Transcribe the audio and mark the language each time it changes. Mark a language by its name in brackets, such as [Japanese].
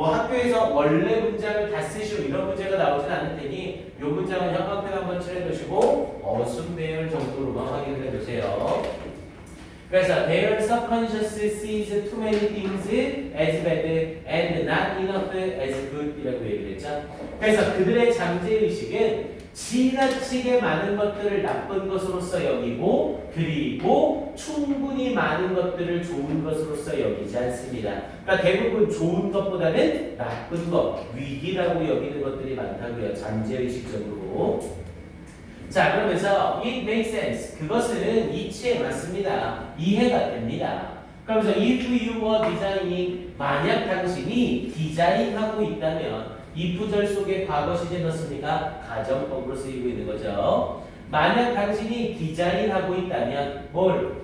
[Korean] 뭐 학교에서 원래 문장을 다 쓰시고 이런 문제가 나오진 않을 테니 이 문장은 형광펜 한번 칠해두시고 어순배열 정도로만 확인을 해두세요. 그래서 [English] their subconscious sees too many things as bad and not enough as good 이라고 얘기를 했죠. [Korean] 그래서 그들의 잠재의식은 지나치게 많은 것들을 나쁜 것으로서 여기고 그리고 충분히 많은 것들을 좋은 것으로서 여기지 않습니다. 그러니까 대부분 좋은 것보다는 나쁜 것, 위기라고 여기는 것들이 많다고요. 잠재의식적으로. 자, 그러면서 [English] it makes sense. [Korean] 그것은 이치에 맞습니다. 이해가 됩니다. 그러면서 [English] if you were designing, [Korean] 만약 당신이 디자인하고 있다면 이 구절 속에 과거 시제 넣습니까? 가정법으로 쓰이고 있는 거죠. 만약 당신이 디자인하고 있다면 뭘?